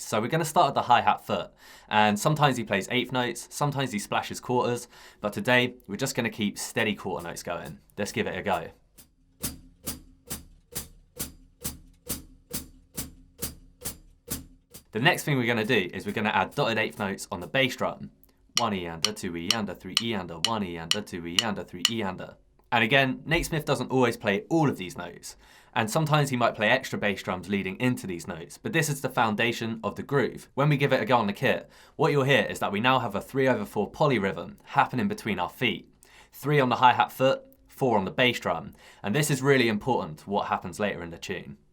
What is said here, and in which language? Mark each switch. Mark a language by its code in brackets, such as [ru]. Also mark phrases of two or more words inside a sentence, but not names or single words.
[en] So we're going to start at the hi-hat foot, and sometimes he plays eighth notes, sometimes he splashes quarters, but today we're just going to keep steady quarter notes going. Let's give it a go. The next thing we're going to do is we're going to add dotted eighth notes on the bass drum. 1 E-ander, 2 E-ander, 3 E-ander, 1 E-ander, 2 E-ander, 3 E-ander. And again, Naismith doesn't always play all of these notes, and sometimes he might play extra bass drums leading into these notes, but this is the foundation of the groove. When we give it a go on the kit, what you'll hear is that we now have a 3/4 polyrhythm happening between our feet. 3 on the hi-hat foot, 4 on the bass drum, and this is really important to what happens later in the tune.